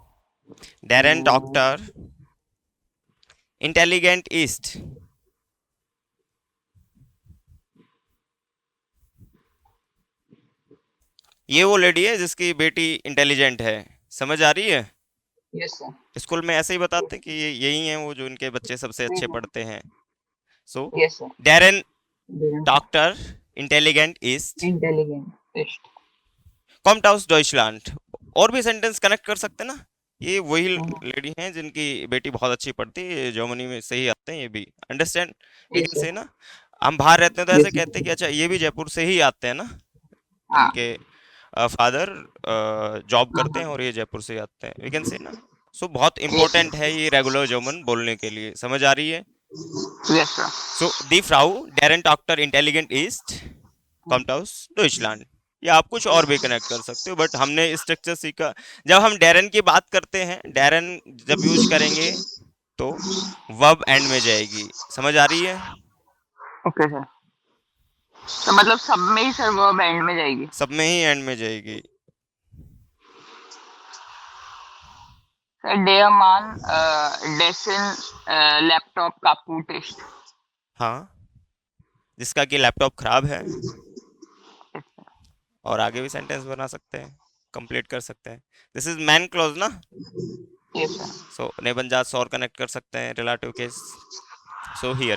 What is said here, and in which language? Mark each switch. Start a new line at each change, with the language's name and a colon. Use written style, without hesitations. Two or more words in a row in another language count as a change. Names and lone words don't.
German: deren Doktor intelligent ist,
Hindi: ये वो लेडी है जिसकी बेटी इंटेलिजेंट है। समझ आ रही है?
English: Yes, sir.
Hindi: स्कूल में ऐसे ही बताते हैं कि ये यही हैं वो जो इनके बच्चे सबसे अच्छे पढ़ते हैं। सो
English: Yes, sir.
German: डेरन
English: Didn't
German: Doktor intelligent ist intelligent. Ist. kommt aus Deutschland,
Hindi: और भी
English: sentence connect
Hindi: कर सकते हैं ना। ये वही लेडी हैं जिनकी बेटी बहुत अच्छी पढ़ती है, ये जर्मनी में से ही आते हैं ये भी, अंडरस्टैंड?
English: वी Yes, कैन sir.
Hindi: से ना, हम बाहर रहते हैं तो ऐसे
English: Yes, sir.
Hindi: कहते हैं कि अच्छा ये भी जयपुर से ही आते हैं ना, हाँ. इनके
English: father job
Hindi: करते हैं और ये जयपुर से ही आते हैं,
English: we can say
Hindi: ना। सो बहुत इंपॉर्टेंट है ये
English: regular German
Hindi: बोलने के लिए। समझ आ रही है?
English: Yes, sir.
Hindi: सो
German: die Frau deren Doktor intelligent ist kommt aus Deutschland,
Hindi: या आप कुछ और भी कनेक्ट कर सकते हो, बट हमने स्ट्रक्चर सीखा। जब हम डेरन की बात करते हैं, डेरन जब यूज करेंगे तो
English: verb end
Hindi: में जाएगी। समझ आ रही है?
English: Okay, sir.
Hindi: तो मतलब सब में ही सर वो बैंड में जाएगी. सब में ही एंड में जाएगी।
German: सर der Mann dessen Laptop kaputt ist.
Hindi: हाँ, जिसका कि लैपटॉप खराब है, और आगे भी सेंटेंस बना सकते हैं, कंप्लीट कर सकते हैं।
English: this is main clause ना, Yes, sir.
Hindi: सो नेबनजात से और कनेक्ट कर सकते हैं
English: relative case. so here is